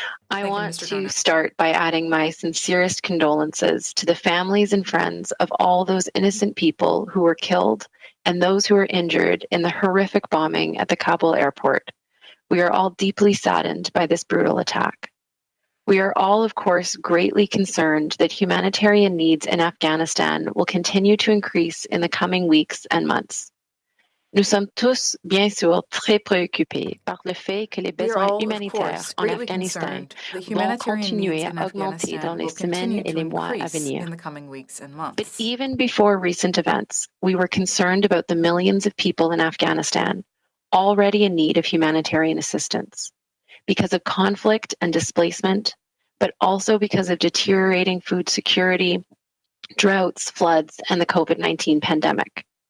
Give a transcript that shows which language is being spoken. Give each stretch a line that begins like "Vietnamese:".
English: I want to start by adding my sincerest condolences to the families and friends of all those innocent people who were killed and those who were injured in the horrific bombing at the Kabul airport. We are all deeply saddened by this brutal attack. We are all, of course, greatly concerned that humanitarian needs in Afghanistan will continue to increase in the coming weeks and months.
French: Nous sommes tous, bien sûr, très préoccupés par le fait que les besoins humanitaires en Afghanistan vont continuer à augmenter dans les semaines et les mois à venir.
English: But even before recent events, we were concerned about the millions of people in Afghanistan already in need of humanitarian assistance because of conflict and displacement, but also because of deteriorating food security, droughts, floods, and the COVID-19 pandemic.